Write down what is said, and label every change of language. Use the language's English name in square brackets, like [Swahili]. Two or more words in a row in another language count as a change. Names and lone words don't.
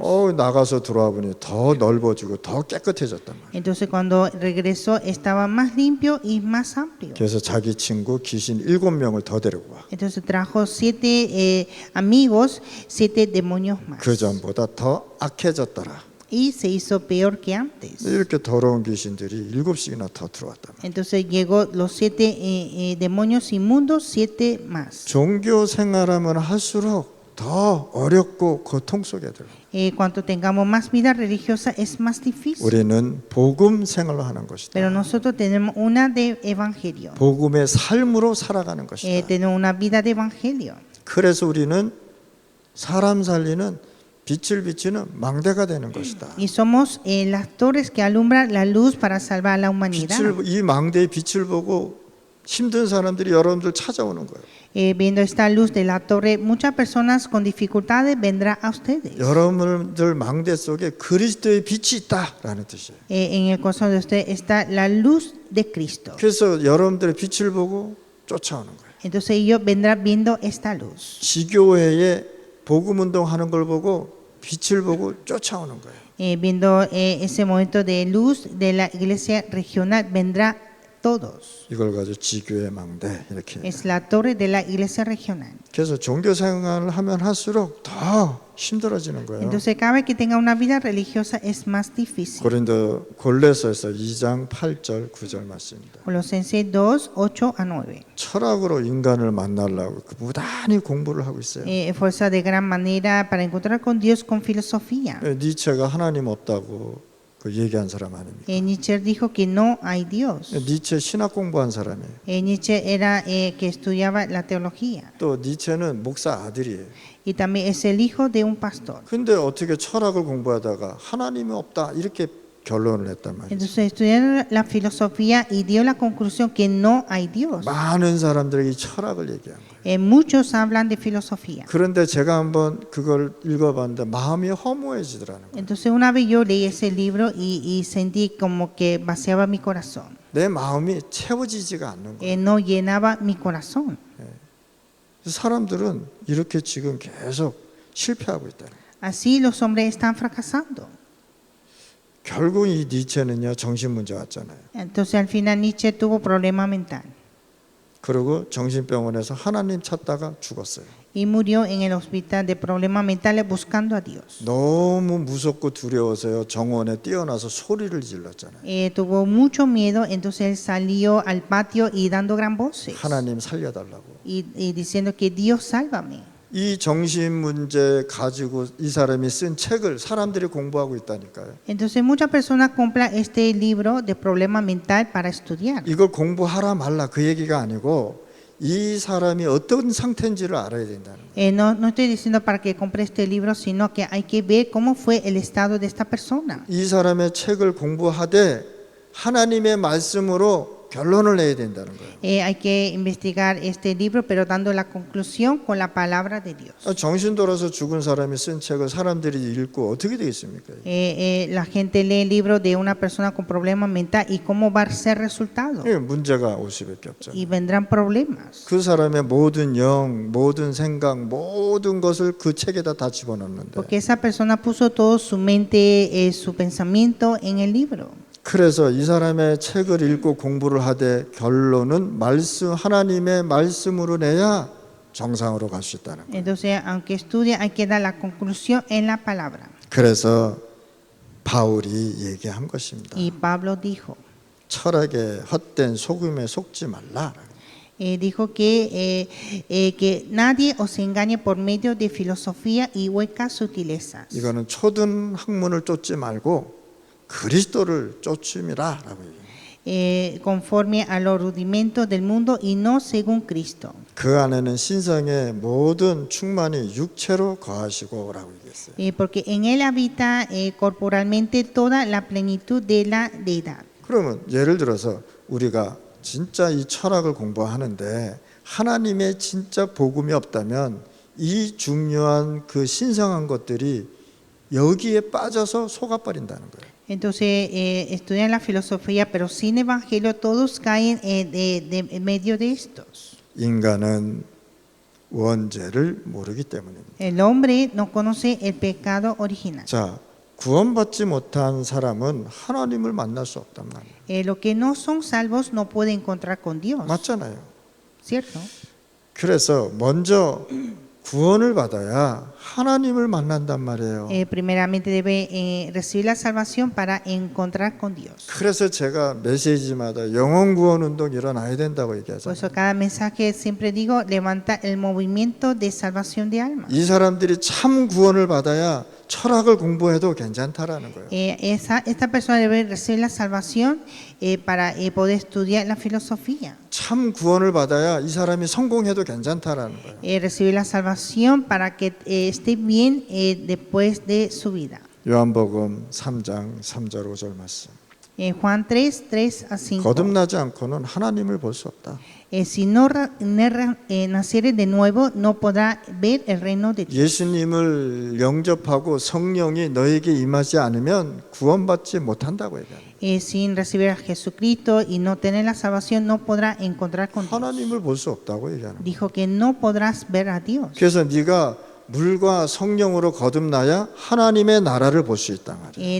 [Korean] 나가서 들어와 보니 더 넓어지고 더 깨끗해졌단 말이에요. [Spanish] Entonces cuando regresó estaba más limpio y más amplio. [Korean] 그래서 자기 친구 귀신 7명을 더 데리고 와. [Spanish] Entonces trajo 7 amigos, 7 demonios más. [Korean] 그 전보다 더 악해졌더라. [Spanish] Y se hizo peor que antes. [Korean] 이렇게 더러운 귀신들이 7씩이나 더 들어왔단 말이에요. [Spanish] Entonces llegó los 7 demonios inmundos, 7 más. [Korean] 종교 생활하면 할수록 더 어렵고 고통 속에 들어. [Spanish] Cuanto tengamos más vida religiosa es más difícil. [Korean] 우리는 복음 생활을 하는 것이다. [Spanish] Pero nosotros tenemos una de evangelio. [Korean] 복음의 삶으로 살아가는 것이다. [Spanish] Tenemos una vida de evangelio. [Korean] 그래서 우리는 사람 살리는 빛을 비치는 망대가 되는 것이다. [Spanish] Y somos las torres que alumbran la luz para salvar a la humanidad. [Korean] 이 망대의 빛을 보고 힘든 사람들이 여러분들 찾아오는 거예요. [Spanish] Viendo esta luz de la torre, muchas personas con dificultades vendrán a ustedes. [Korean] 여러분들 망대 속에 그리스도의 빛이 있다라는 뜻이에요. [Spanish] En el corazón de usted está la luz de Cristo. [Korean] 그래서 여러분들의 빛을 보고 쫓아오는 거예요. [Spanish] Entonces ellos vendrán viendo esta luz. [Korean] 지교회에 복음 운동하는 걸 보고 빛을 보고 쫓아오는 거예요. [Spanish] Viendo ese momento de luz de la iglesia regional, vendrá todos. [Korean] 이걸 가지고 지교회 망대 이렇게. [Spanish] Es la torre de la iglesia regional. [Korean] 그래서 종교 생활을 하면 할수록 더 힘들어지는 거예요. [Spanish] Entonces cada vez que tenga una vida religiosa es más difícil. [Korean] 골로새서 2장 8절 9절 말씀입니다. [Spanish] Colosenses 2, 8 a 9. [Korean] 철학으로 인간을 만나려고 무단히 공부를 하고 있어요. [Spanish] Fuerza de gran manera para encontrar con Dios con filosofía. [Korean] 니체가 하나님 없다고 그 얘기한 사람 아닙니까? [Spanish] Nietzsche dijo que no hay Dios. [Korean] 니체 신학 공부한 사람이에요. [Spanish] Nietzsche era que estudiaba la teología. [Korean] 또 니체는 목사 아들이에요. [Spanish] Y también es el hijo de un pastor. [Korean] 근데 어떻게 철학을 공부하다가 하나님이 없다 이렇게 결론을 했단 말이에요. [Spanish] Entonces estudiaron la filosofía y dio la conclusión que no hay Dios. [Korean] 많은 사람들에게 철학을 얘기한 거예요. [Spanish] Muchos hablan de filosofía. [Korean] 그런데 제가 한번 그걸 읽어봤는데 마음이 허무해지더라는 거예요. [Spanish] Entonces una vez yo leí ese libro y sentí como que vaciaba mi corazón. [Korean] 내 마음이 채워지지가 않는 거예요. [Spanish] No llenaba mi corazón. [Korean] 사람들은 이렇게 지금 계속 실패하고 있다는 거예요. [Spanish] Así los hombres están fracasando. [Korean] 결국 이 니체는요 정신 문제 왔잖아요. [Spanish] Entonces al final Nietzsche tuvo problema mental. [Korean] 그리고 정신병원에서 하나님 찾다가 죽었어요. [Spanish] y murió en el hospital de problemas mentales buscando a Dios. [Korean] 너무 무섭고 두려워서요. 정원에 뛰어나서 소리를 질렀잖아요. [Spanish] Tuvo mucho miedo, entonces él salió al patio y dando gran voces [Korean] 하나님 살려달라고. [Spanish] y diciendo que Dios sálvame. [Korean] 이 정신 문제 가지고 이 사람이 쓴 책을 사람들이 공부하고 있다니까요. [Spanish] Entonces muchas personas compran este libro de problema mental para estudiar. [Korean] 이걸 공부하라 말라 그 얘기가 아니고 이 사람이 어떤 상태인지를 알아야 된다는 거예요. [Spanish] No estoy diciendo para que compre este libro, sino que hay que ver cómo fue el estado de esta persona. [Korean] 이 사람의 책을 공부하되 하나님의 말씀으로 결론을 내야 된다는 거예요. [Spanish] Hay que investigar este libro, pero dando la conclusión con la palabra de Dios. [Korean] 정신 돌아서 죽은 사람이 쓴 책을 사람들이 읽고 어떻게 되겠습니까? [Spanish] La gente lee el libro de una persona con problemas mentales y cómo va a ser el resultado. [Korean] 문제가 올 수밖에 없잖아요. [Spanish] Y vendrán problemas. [Korean] 그 사람의 모든 영, 모든 생각, 모든 것을 그 책에다 다 집어넣는데 [Spanish] Porque esa persona puso todo su mente, su pensamiento en el libro. [Korean] 그래서 이 사람의 책을 읽고 공부를 하되 결론은 말씀 하나님의 말씀으로 내야 정상으로 갈 수 있다는 거예요. [Spanish] Entonces, aunque estudie, hay que dar la conclusión en la palabra. [Korean] 그래서 바울이 얘기한 것입니다. [Spanish] Y Pablo dijo, [Korean] 철학의 헛된 소금에 속지 말라. [Spanish] dijo que nadie os engañe por medio de filosofía y huecas sutilezas. [Korean] 이거는 초등 학문을 쫓지 말고 그리스도를 쫓음이라라고 얘기해요. [Spanish] Conforme a los rudimentos del mundo y no según Cristo. [Korean] 그 안에는 신성의 모든 충만이 육체로 거하시고라고 얘기했어요. [Spanish] Porque en él habita corporalmente toda la plenitud de la deidad. [Korean] 그러면 예를 들어서 우리가 진짜 이 철학을 공부하는데 하나님의 진짜 복음이 없다면 이 중요한 그 신성한 것들이 여기에 빠져서 속아버린다는 거예요. [Spanish] Entonces estudian la filosofía, pero sin evangelio todos caen en medio de estos. [Korean] 인간은 원죄를 모르기 때문입니다. [Spanish] El hombre no conoce el pecado original. [Korean] 자, 구원받지 못한 사람은 하나님을 만날 수 없단 말이에요. [Spanish] Los que no son salvos no pueden encontrar con Dios, [Korean] 맞잖아요. [Spanish] ¿cierto? [Korean] 그래서 먼저 구원을 받아야 하나님을 만난단 말이에요. [Spanish] Primeramente debe recibir la salvación para encontrar con Dios. [Korean] 그래서 제가 메시지마다 영혼 구원 운동 일어나야 된다고 [Spanish] Por [Korean] 얘기하잖아요. [Spanish] eso cada mensaje siempre digo, levanta el movimiento de salvación de almas. [Korean] 이 사람들이 참 구원을 받아야 철학을 공부해도 괜찮다라는 거예요. [Spanish] Esta persona debe recibir la salvación para poder estudiar la filosofía. [Korean] 참 구원을 받아야 이 사람이 성공해도 괜찮다라는 거예요. [Spanish] Recibir la salvación para que esté bien después de su vida. [Korean] 요한복음 3장 3절 5절 말씀. [Spanish] Juan 3:3-5. [Korean] 거듭나지 않고는 하나님을 볼 수 없다. [Spanish] Si no naciere de nuevo, no podrá ver el reino de Dios. [Korean] 예수님을 영접하고 성령이 너에게 임하지 않으면 구원받지 못한다고 얘기합니다. [Spanish] Sin recibir a Jesucristo y no tener la salvación, no podrá encontrar con Dios. [Korean] 하나님을 볼 수 없다고 얘기하는 거예요. [Spanish] Dijo que no podrás ver a Dios. [Korean] 그래서 네가 물과 성령으로 거듭나야 하나님의 나라를 볼 수 있단 말이에요.